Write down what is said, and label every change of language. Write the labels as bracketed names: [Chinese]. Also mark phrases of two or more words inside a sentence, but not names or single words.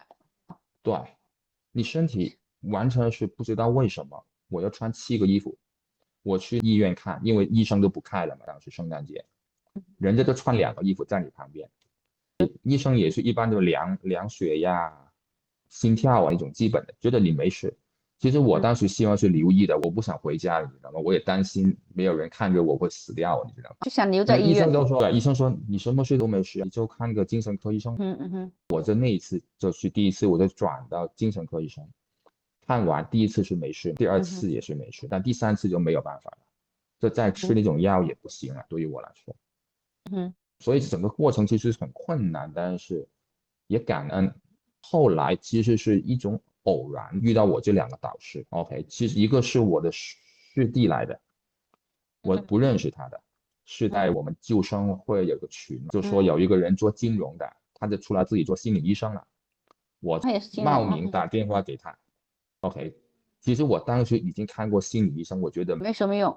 [Chinese] 對，你身體完全是不知道為什麼我要穿7個衣服。我去醫院看，因為醫生都不開了嘛，當時聖誕節，人家都穿2個衣服在你旁邊，醫生也是一般就量血壓、心跳啊，一種基本的，覺得你沒事。其實我當時希望是留醫的，我不想回家，你知道嗎？我也擔心沒有人看着我會死掉，你知道嗎？就想留在醫院。醫生都說，醫生說你什麼事都沒事，你就看個精神科醫生。我就那一次就是第一次，我就轉到精神科醫生，看完第一次是沒事，第2次也是沒事，但第3次就沒有辦法了，就再吃那種藥也不行了，對於我來說。所以整個過程其實很困難，但是也感恩。後來其實是一種偶然遇到我這2個導師。OK， 其實一個是我的師弟來的，我不認識他的，是在我們救生會有個群，就說有一個人做金融的，他就出來自己做心理醫生了，我冒名打電話給他。OK， 其實我當時已經看過心理醫生，我覺得沒什麼用。